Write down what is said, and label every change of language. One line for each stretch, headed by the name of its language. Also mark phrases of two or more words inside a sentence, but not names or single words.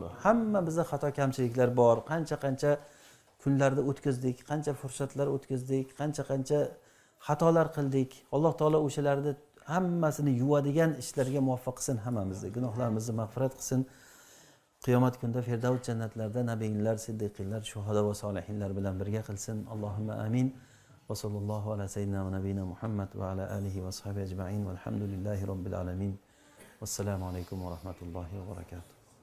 Uzbek: Hammamizda xato kamchiliklar bor. Qancha kunlarda o'tkazdik, qancha fursatlar o'tkazdik, qancha xatolar qildik. Alloh taolo o'shalarni hammasini yuvadigan ishlarga muvaffaq qilsin hammamizni. Gunohlarimizni mag'firat qilsin. Qiyomat kunida Firdavs jannatlarida nabiylar, siddiqlar, shuhada va solihinlar bilan birga qilsin.
Arabic: اللهم آمين. وصلى الله على سيدنا ونبينا محمد وعلى آله وصحبه أجمعين. والحمد لله رب العالمين. والسلام عليكم ورحمة الله وبركاته.